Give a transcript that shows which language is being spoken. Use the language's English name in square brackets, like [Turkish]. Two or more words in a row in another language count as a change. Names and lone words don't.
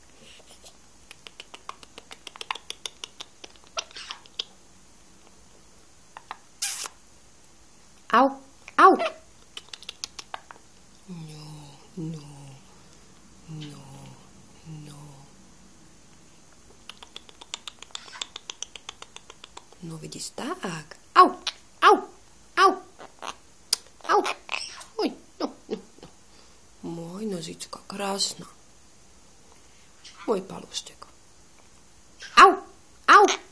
[Slovak] Au, au. No. No vidíš, tak. Au, au, au, au. Oj, no. Môj nožička, krásna. Môj paluštek. Au, au.